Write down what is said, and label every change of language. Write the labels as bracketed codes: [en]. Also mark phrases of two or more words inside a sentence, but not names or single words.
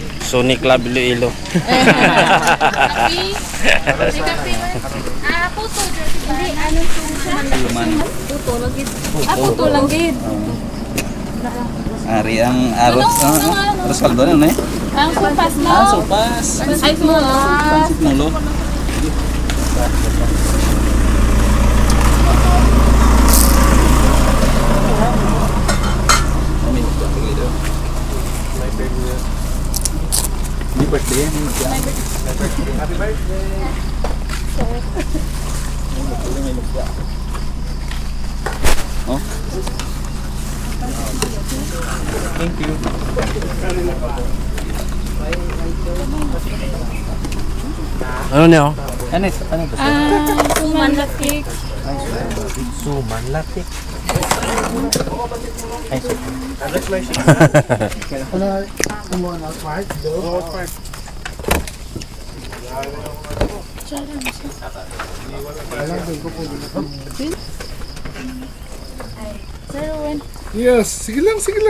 [hil] Sony Club Iloilo. Kapi? May kapi man? Puto. Hindi, ano puto lang gid. Puto lang gid. Ari ang aros. Aros kaldo na eh. Ang sopas mo. Sopas. Ay, mo. [tl] Pansit mulo. May birthday yan. [en] Happy birthday. Oh. Thank you. [tl] Ano niyo? Ano ito? Ano ito? Suman latik. Suman latik. Ay, Yes, sige lang.